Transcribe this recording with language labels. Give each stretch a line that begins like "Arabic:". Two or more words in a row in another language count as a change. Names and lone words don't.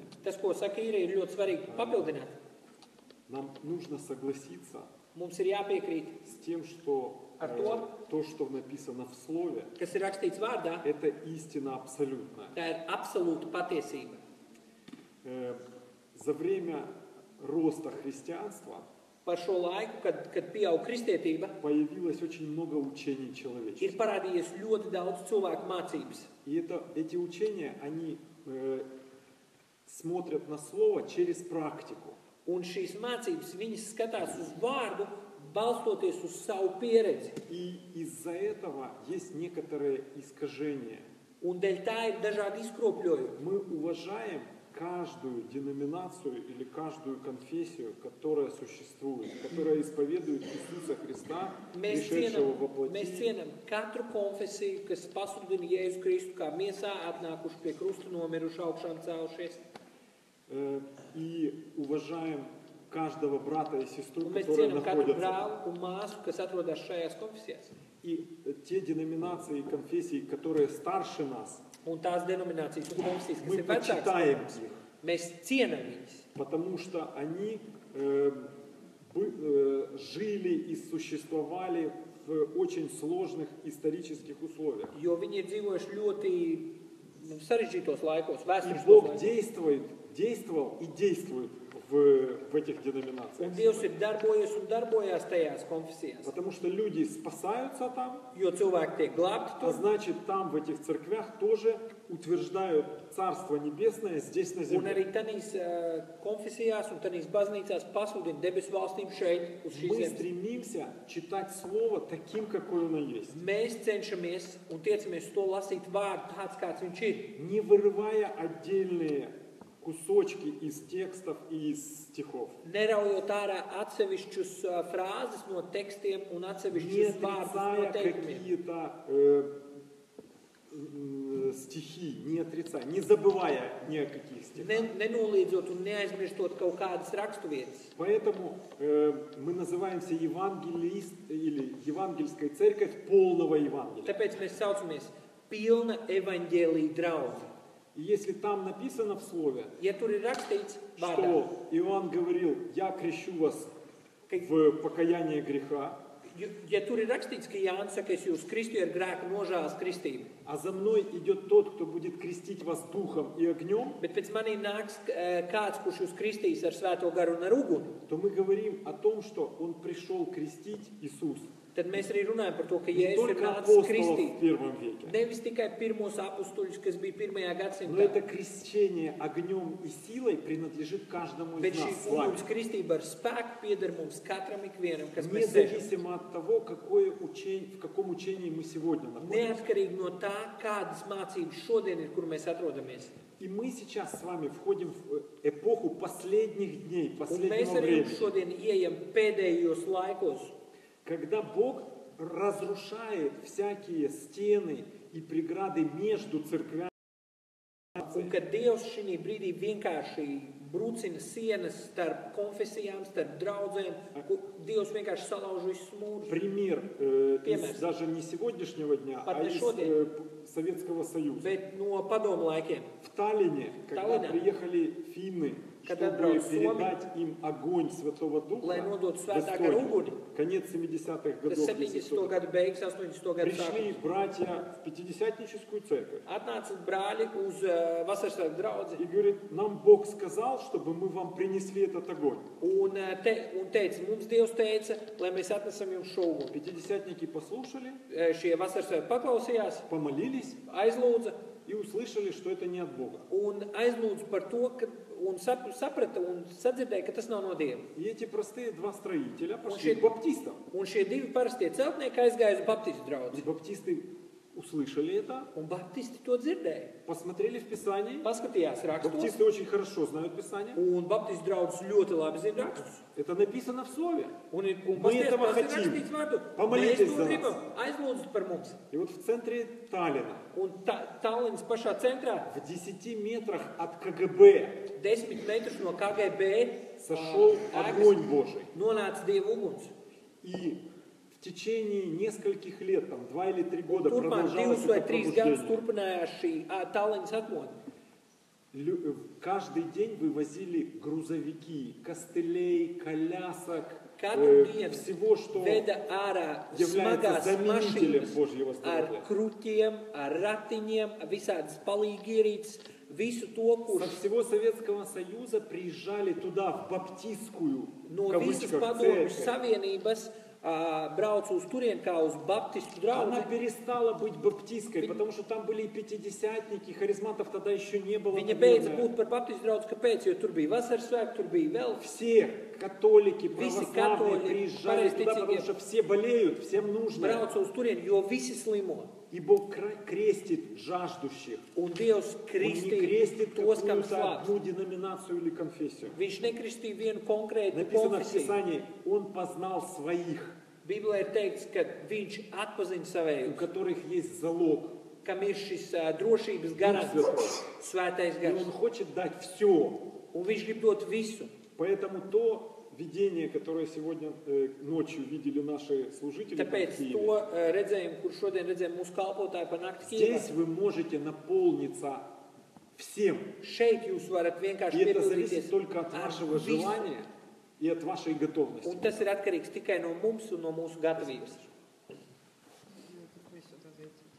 Latvian: Tas, ko saka Īra, ir ļoti svarīgi papildināt.
Russian: Нам нужно согласиться
Latvian: Mums ir jāpiekrīt,
Russian: с тем, что
Latvian: Ar to?
Russian: то, что написано в Слове,
Latvian: kas ir rakstīts vārdā,
Russian: это истина абсолютная.
Latvian: tā ir absolūta patiesība.
Russian: За время роста христианства
Latvian: Par šo laiku, kad pieaug kristietība,
Russian: появилось очень много учений
Latvian: ir
Russian: человеческих.
Latvian: parādījies ļoti daudz cilvēku mācības.
Russian: И эти учения, они смотрят на Слово через практику.
Latvian: Un šīs mācības, viņas skatās uz vārdu, balstoties uz savu pieredzi.
Russian: И из-за этого есть некоторые искажения.
Latvian: Un dēļ tā ir dažādi izkropļojumi.
Russian: Мы уважаем каждую деноминацию или каждую конфессию, которая существует, которая исповедует Иисуса Христа, пришедшего во
Latvian: Mēs
Russian: плоти.
Latvian: cienam katru konfesiju, kas pasludina Jēzu Kristu kā miesā, atnākuši pie krusta, nomiruši augšām cēlušies.
Russian: И уважаем каждого брата и сестру,
Latvian: Un mēs
Russian: которые
Latvian: cienam katru
Russian: находятся.
Latvian: brāli un māsu, kas atrodas šajās konfesijās.
Russian: И те деноминации и конфессии, которые старше нас,
Latvian: Un tās denominācijas un konfesijas, kas
Russian: мы
Latvian: ir vecākas,
Russian: почитаем
Latvian: par mums,
Russian: их,
Latvian: mēs cienam viņas.
Russian: потому что они жили и существовали в очень сложных исторических условиях.
Latvian: Jo viņi ir dzīvojuši ļoti sarežģītos laikos,
Russian: И
Latvian: vēsturiskos
Russian: Бог
Latvian: laikos.
Russian: действовал и действует в этих
Latvian: Un
Russian: деноминациях.
Latvian: Dievs ir darbojies un darbojās tajās konfesijās.
Russian: Потому что люди спасаются там,
Latvian: Jo cilvēki tiek glābti
Russian: а
Latvian: tur,
Russian: значит там в этих церквях тоже утверждают Царство Небесное здесь на
Latvian: un
Russian: земле.
Latvian: arī tanīs konfesijās un tanīs baznīcās pasludina debesu valstību šeit, uz šīs
Russian: Мы
Latvian: zemes.
Russian: стремимся читать Слово таким, какое оно есть,
Latvian: Mēs cenšamies un tiecamies uz to lasīt vārdu tāds, kāds viņš ir.
Russian: не вырывая отдельные кусочки из текстов и из стихов,
Latvian: Neraujot ārā atsevišķus frāzes no tekstiem un
Russian: не
Latvian: atsevišķus vārdus no
Russian: отрицая
Latvian: teikumiem.
Russian: какие-то стихи, не отрицая, не забывая ни о каких стихах.
Latvian: Nenoliedzot un neaizmirstot kaut kādas raksturvietas.
Russian: Поэтому мы называемся евангелист или евангельская церковь полного Евангелия.
Latvian: Tāpēc mēs saucamies pilna evaņģēlija draugi.
Russian: И если там написано в слове,
Latvian: Ja tur ir rakstīts vārdā,
Russian: что Иоанн говорил, я крещу вас в покаяние греха,
Latvian: ja tur ir rakstīts, ka Jānis saka, es jūs kristīju ar grēku nožēlas kristību,
Russian: а за мной идет тот, кто будет крестить вас духом и огнем,
Latvian: bet pēc manī nāks kāds, kurš jūs kristīs ar svēto garu un ar uguni,
Russian: то мы говорим о том, что он пришел крестить Иисус.
Latvian: tad mēs arī runājam par to, ka
Russian: Не
Latvian: Jēzus ir
Russian: только
Latvian: nācis
Russian: апостолов
Latvian: kristīt.
Russian: в первом веке,
Latvian: Nevis tikai pirmos apustuļus, kas bija pirmajā
Russian: но
Latvian: gadsimtā,
Russian: это крещение огнем и силой принадлежит каждому
Latvian: bet
Russian: из
Latvian: šī
Russian: нас с вами.
Latvian: uguns kristība ar spēku pieder mums katram ikvienam, kas mēs sēžam.
Russian: Независимо от того, в каком учении мы сегодня находимся.
Latvian: Neatkarīgi no tā, kādas mācības šodien ir, kur mēs atrodamies.
Russian: И мы сейчас с вами входим в эпоху последних дней,
Latvian: Un mēs
Russian: последнего
Latvian: arī
Russian: времени,
Latvian: šodien ieejam pēdējos laikos,
Russian: когда Бог разрушает всякие стены и преграды между церквями.
Latvian: un kad Dievs šī brīdī vienkārši brucina sienas starp konfesijām, starp draudzēm, kur Dievs vienkārši salauž visus mūrus.
Russian: Пример Пример. из даже не сегодняшнего дня,
Latvian: Pat
Russian: а
Latvian: ne
Russian: из
Latvian: šodien.
Russian: Советского Союза.
Latvian: Bet no padomu laikiem,
Russian: В Таллине, когда Таллине. приехали финны, Когда чтобы брал Суоми, передать им огонь Святого Духа,
Latvian: lai nodotu
Russian: в
Latvian: svētā gara
Russian: Эстонию,
Latvian: uguni,
Russian: конец 70-х
Latvian: tas
Russian: годов, если
Latvian: 70.
Russian: кто-то.
Latvian: gadu beigas, 80. gadu
Russian: Пришли
Latvian: sākums.
Russian: братья в Пятидесятническую церковь
Latvian: Atnāca brāļi uz vasarsvētku draudzi
Russian: и говорит, нам Бог сказал, чтобы мы вам принесли этот огонь.
Latvian: un teica, mums Dievs teica, lai mēs atnesam jums šo uguni.
Russian: Пятидесятники послушали,
Latvian: Šie vasarsvētki paklausījās,
Russian: помолились
Latvian: aizlūdza
Russian: и услышали, что это не от Бога.
Latvian: un aizlūdza par to, ka, un saprata un sadzirdēja, ka tas nav no Dieva.
Russian: И эти простые два строителя Он пошли ще- к баптистам.
Latvian: Un šie divi parastie celtnieki aizgāja uz Baptistu
Russian: И
Latvian: draudzi.
Russian: баптисты услышали это,
Latvian: Un Baptisti to dzirdēja.
Russian: посмотрели в Писание.
Latvian: Paskatījās rakstos,
Russian: Баптисты очень хорошо знают Писание.
Latvian: un Baptistu draudzes ļoti labi zina rakstus.
Russian: Это написано в Слове.
Latvian: Un
Russian: Мы
Latvian: paskatījās,
Russian: этого
Latvian: tas ir
Russian: хотим.
Latvian: rakstīts vārdu.
Russian: Помолитесь
Latvian: Mēs to
Russian: за нас.
Latvian: gribam. Aizlūdzat par mums.
Russian: И вот в центре Таллина,
Latvian: Un Tallinas pašā centrā,
Russian: в 10 метрах от КГБ,
Latvian: 10 metrus no KGB,
Russian: сошел
Latvian: ēkas,
Russian: огонь Божий.
Latvian: nonāca Dieva uguns.
Russian: И в течение нескольких лет, там 2 или 3 года
Latvian: Turpmāk
Russian: продолжалось
Latvian: 2 vai
Russian: это
Latvian: 3 gadus
Russian: пробуждение.
Latvian: turpinājās šī Tallinas atmodu.
Russian: Каждый день вывозили грузовики, костылей, колясок,
Latvian: Katru dienu
Russian: всего, что
Latvian: veda ārā
Russian: является
Latvian: smagās
Russian: заменителем
Latvian: mašīnas
Russian: Божьего
Latvian: ar
Russian: здоровья.
Latvian: kruķiem, ar ratiņiem, visādas palīgierītes, visu to,
Russian: Со
Latvian: kurš
Russian: всего Советского Союза приезжали туда, в баптистскую, в
Latvian: no visas
Russian: кавычках,
Latvian: padomju
Russian: церковь.
Latvian: savienības brauc uz turien kā uz Baptistu
Russian: Она
Latvian: draudzi.
Russian: перестала быть баптистской, потому что там были и пятидесятники, харизматов тогда еще не было.
Latvian: Viņa beidza
Russian: наверное.
Latvian: būt par Baptistu draudzi, kāpēc? Jo tur bija vasaras svētki, tur bija vēl
Russian: Все католики,
Latvian: Visi
Russian: православные
Latvian: katoļi,
Russian: приезжали туда, потому
Latvian: pareizticīgie
Russian: что все болеют, всем нужно.
Latvian: brauca uz turien, jo visi slimo.
Russian: И Бог крестит жаждущих.
Latvian: Un Dievs
Russian: Он не
Latvian: kristīja
Russian: крестит
Latvian: tos, kam
Russian: какую-то
Latvian: slāpst.
Russian: одну деноминацию или конфессию.
Latvian: Viņš nekristīja vienu konkrētu
Russian: Написано в
Latvian: konfesiju.
Russian: Писании, Он познал своих,
Latvian: Bībelē ir teikts, ka viņš atpazina
Russian: у
Latvian: savējus,
Russian: которых есть залог.
Latvian: kam ir šis drošības garants, svētais
Russian: И
Latvian: gars.
Russian: Он хочет дать все.
Latvian: Un viņš grib dot visu.
Russian: Поэтому то видение, которое сегодня ночью видели наши служители, там в
Latvian: Tāpēc
Russian: Киеве,
Latvian: to redzējumu, kur šodien redzējām mūsu kalpotāju par nakti
Russian: здесь
Latvian: Kievā,
Russian: вы можете наполниться всем.
Latvian: šeit jūs varat
Russian: И
Latvian: vienkārši
Russian: это зависит
Latvian: piepildīties
Russian: только от
Latvian: ar
Russian: вашего
Latvian: visu.
Russian: желания и от вашей готовности.
Latvian: Un tas ir atkarīgs tikai no mums un no mūsu gatavības.
Russian: Вы сюда зайдите.